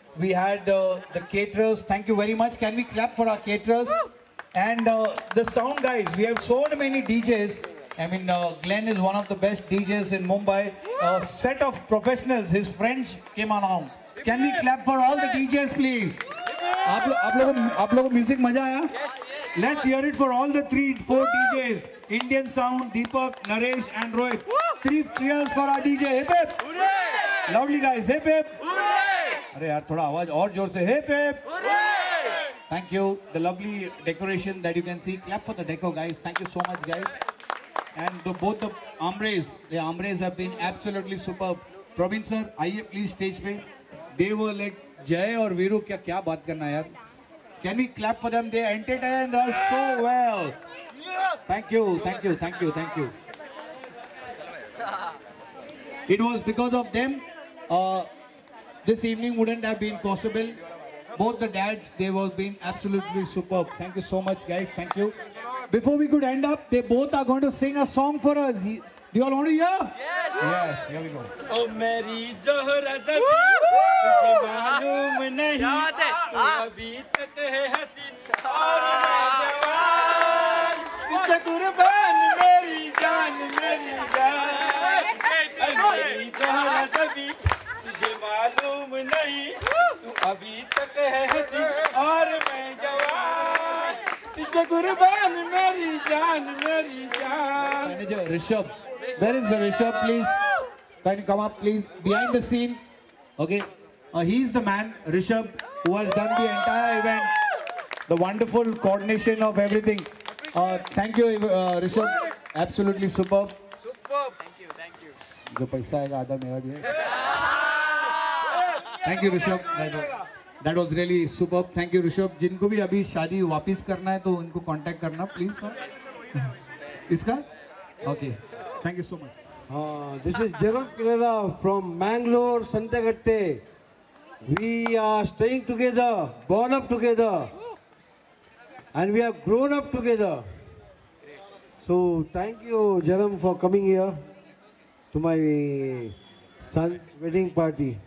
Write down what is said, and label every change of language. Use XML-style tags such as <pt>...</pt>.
<en>We had the caterers. Thank you very much. Can we clap for our caterers? And the sound guys. We have so many DJs. I mean, Glenn is one of the best DJs in Mumbai. A set of professionals. His friends came around. Can we clap for all the DJs, please?</en> <hi>आप लोगों को music मजा आया?</hi> <en>Let's hear it for all the 4 DJs. Indian Sound, Deepak, Naresh and Rohit. 3 cheers for our DJ. Hip hip. Loudly guys. Hip hip.</en> <hi>अरे यार थोड़ा आवाज और जोर से.</hi> <en>Hip hip. Thank you. The lovely decoration that you can see. Clap for the deco guys. Thank you so much guys. And both the Amres have been absolutely superb.</en> <hi>Praveen sir, आइए please stage पे.</hi> <en>They were like</en> <hi>Jay और वीरू क्या बात करना यार.</hi> <en>Can we clap for them? They entertained us so well. Thank you, thank you, thank you, thank you. It was because of them this evening wouldn't have been possible. Both the dads, they were being absolutely superb. Thank you so much guys, thank you. Before we could end up, they both are going to sing a song for us. Do you all want to hear? Yes, here we go.</en> <hi>ओ मेरी जोहरा ज़बी तुझे मालूम नहीं तू अभी तक है हसीन और मैं जवान तुझे कुर्बान मेरी जान मेरी जान मेरी तोहरा सभी तुझे मालूम नहीं तू अभी तक है हंसी और मैं जवान तुझे कुर्बान मेरी जान</hi> <en>Manager Rishabh, where is the Rishabh? Please, can you come up, please, behind the scene? Okay, he is the man, Rishabh, who has done the entire event, the wonderful coordination of everything. Thank you, Rishabh. Absolutely superb. Thank you.</en> <hi>जो पैसा आएगा आधा मेरा भी है.</hi> <en>Thank you, Rishabh. That was really superb. Thank you, Rishabh.</en> <hi>जिनको भी अभी शादी वापस करना है तो उनको कांटेक्ट करना प्लीज. इसका?</hi> <en>Okay. Thank you so much. This is Jagan Kirala from Mangalore, Santagatte. We are staying together, born up together, and we have grown up together. So thank you, Jaram, for coming here to my son's wedding party.</en>